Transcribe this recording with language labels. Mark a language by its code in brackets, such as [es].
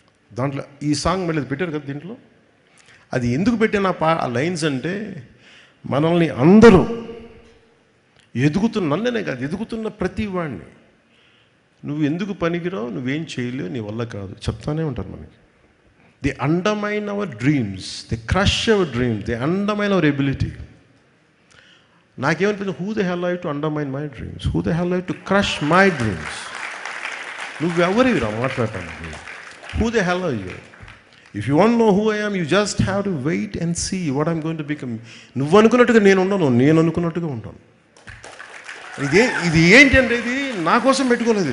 [te] దాంట్లో ఈ సాంగ్ మళ్ళీ పెట్టారు కదా దీంట్లో, అది ఎందుకు పెట్టిన ఆ లైన్స్ అంటే మనల్ని అందరూ నన్ననే కాదు, ఎదుగుతున్న ప్రతి వాడిని నువ్వు ఎందుకు పనికిరావు, నువ్వేం చేయలేవు, నీ వల్ల కాదు చెప్తానే ఉంటారు మనకి. [en] They undermine our dreams. They crush our dreams. They undermine our ability. [te] నాకేమనిపించింది, [en] Who the hell I to undermine my dreams, who the hell I to crush my dreams. [te] నువ్వెవరివిరా మాట్లాడటానికి? [en] Who the hell I you? If you want know who I am, you just have to wait and see what I'm going to become. [te] నువ్వు అనుకున్నట్టుగా నేను ఉండను, నేను అనుకున్నట్టుగా ఉంటాను. ఇది ఏంటంటే ఇది నా కోసం పెట్టుకోలేదు.